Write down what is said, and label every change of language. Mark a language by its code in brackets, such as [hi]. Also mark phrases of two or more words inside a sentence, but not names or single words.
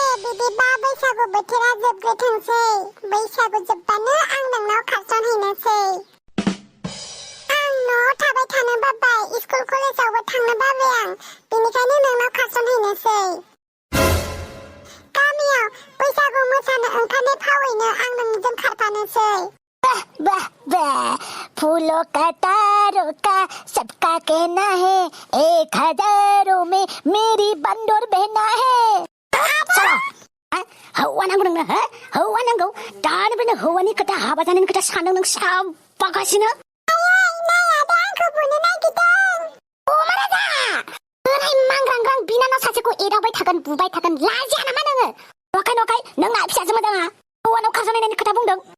[brx] बिदिबा बैसागु बोथोरा जोबग्रोथोंसै बैसागु जोबबानो आं नोंनाव खारसनहैनोसै आं न'आव थाबाय थानो बाबाय स्कुल कलेजावबो थांनो बाबाय आं बेनिखायनो नोंनाव खारसनहैनोसै गामियाव बैसागु मोसानो ओंखारनाय फावैनो आं नोंजों खारफानोसै [hi] वाह वाह फूलों का तारों का सबका कहना है 1000 में मेरी बंदर बहना है [brx] हौवा नांगौ नोंनो हो हौवा नांगौ दानिफ्रायनो हौवानि खोथा हाबा जानायनि खोथा सानदों नों साबागासिनो आंखौ बुनो नागिरदों माराजा ओरै मांग्रांग्रां बिनानाव सासेखौ एदावबाय थागोन बुबाय थागोन लाजिया नामा नोङो नखाय नों ना फिसाजो मोजाङा हौवानाव खारसननायनि खोथा बुंदों